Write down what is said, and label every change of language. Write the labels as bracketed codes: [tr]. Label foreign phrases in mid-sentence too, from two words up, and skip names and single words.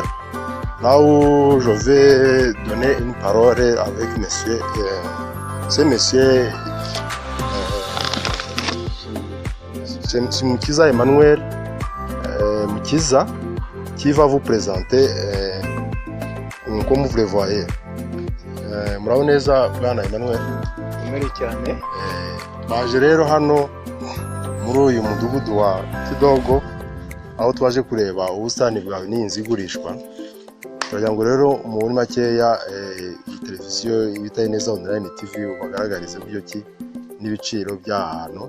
[fr] Là où je vais donner une parole avec monsieur. C'est monsieur Mukiza Emmanuel Mukiza qui va vous présenter comme vous le voyez. [rw] Murabona neza bwana Emmanuel. cyane. Baje rero hano muri uyu mudugudu wa Kidogo aho twaje kureba ubusitani bwawe n'inzu igurishwa. Turagira ngo rero muri makeya televiziyo ibita Ineza Online TV bagaragarize buryo ki n'ibiciro by'ahantu.